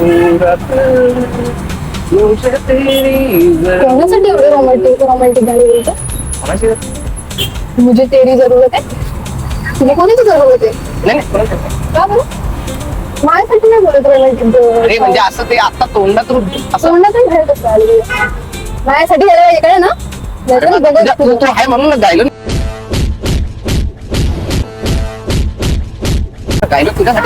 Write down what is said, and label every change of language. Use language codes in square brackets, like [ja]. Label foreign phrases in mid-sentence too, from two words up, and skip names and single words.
[mr] कोणासाठी एवढे रोमॅन्टिक गाणी बोलतो? [hi] मुझे तेरी जरूरत [mr] आहे. तुला कोणाची जरूरत आहे? नाही का बरं? माझ्यासाठी नाही बोलत रोमॅन्टिक. अरे म्हणजे असं ते आता तोंडातून असं कोणाचं बाहेर कसं आलं? माझ्यासाठी गेलं पाहिजे कळे ना. तू आहे म्हणून गायलो गायलो तुझ्यासाठी.